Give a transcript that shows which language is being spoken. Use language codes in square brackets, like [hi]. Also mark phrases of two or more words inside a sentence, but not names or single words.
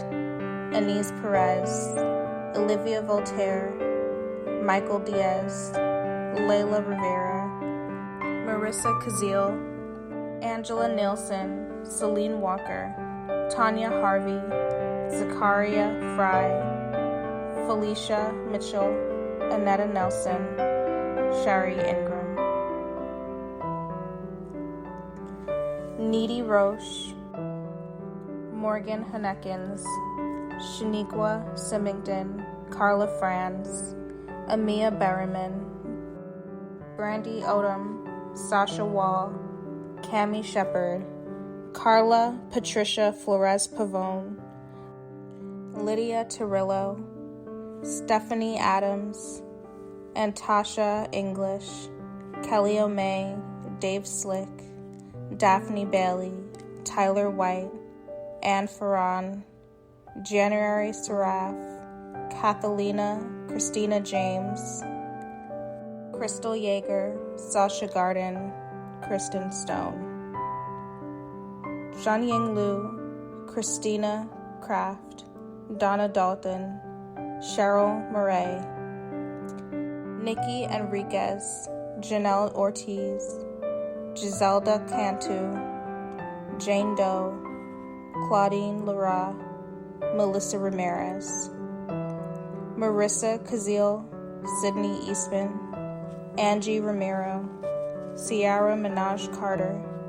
[en] Anise Perez, Olivia Voltaire, Michael Diaz, Layla Rivera, Marissa Kazil, Angela Nielsen, Celine Walker, Tanya Harvey, Zakaria Fry, Felicia Mitchell, Annetta Nelson, Shari Ingram. Needy Roche, Morgan Hanekins, Shaniqua Symington, Carla Franz, Amia Berryman, Brandy Odom, Sasha Wall, Cami Shepard, Carla Patricia Flores Pavone, Lydia Torillo, Stephanie Adams, Antasha English, Kelly O'May, Dave Slick, Daphne Bailey, Tyler White, Anne Ferran, January Seraph, Catalina Christina James, Crystal Yeager, Sasha Garden, Kristen Stone, Zhanying Liu, Christina Kraft, Donna Dalton, Cheryl Murray, Nikki Enriquez, Janelle Ortiz, Giselda Cantu, Jane Doe, Claudine Lara, Melissa Ramirez, Marissa Kazil, Sydney Eastman, Angie Ramiro, Ciara Minaj Carter,